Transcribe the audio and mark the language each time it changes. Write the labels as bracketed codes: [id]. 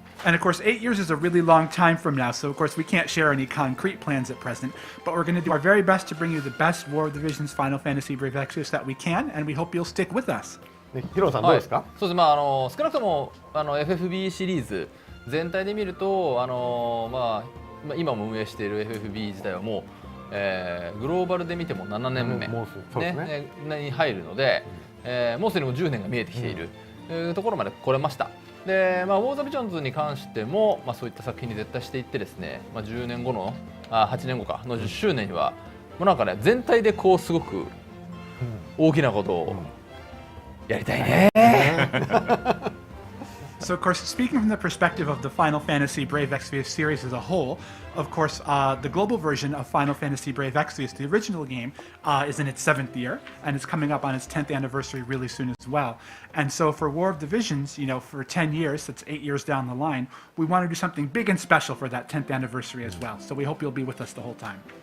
[en] And of course, 8 years is a really long time from now, so of course we can't share any concrete plans at present, but we're going to do our very best to bring you the best War of the Visions Final Fantasy Brave Exvius that we can, and we hope you'll stick with us. [ja] ね、ヒロさんどうですか？そうですね、まあ少なくともFFB シリーズ全体で見るとまあ今も運営している FFB 自体はもう、グローバルで見ても7年目、もうそうですねに入るので、もうすでにも10年が見えてきている、ところまで来れました。で、まあ、ウォーザビジョンズに関しても、まあ、そういった作品に絶対していってですね、まあ、10年後の8年後かの10周年には、もうなんかね全体でこうすごく大きなことをやりたいね。 [en] So, of course, speaking from the perspective of the Final Fantasy Brave Exvius series as a whole, of course, the global version of Final Fantasy Brave Exvius, the original game, is in its 7th year, and it's coming up on its 10th anniversary really soon as well. And so for War of the Visions, you know, for 10 years, that's 8 years down the line, we want to do something big and special for that 10th anniversary as well. So we hope you'll be with us the whole time.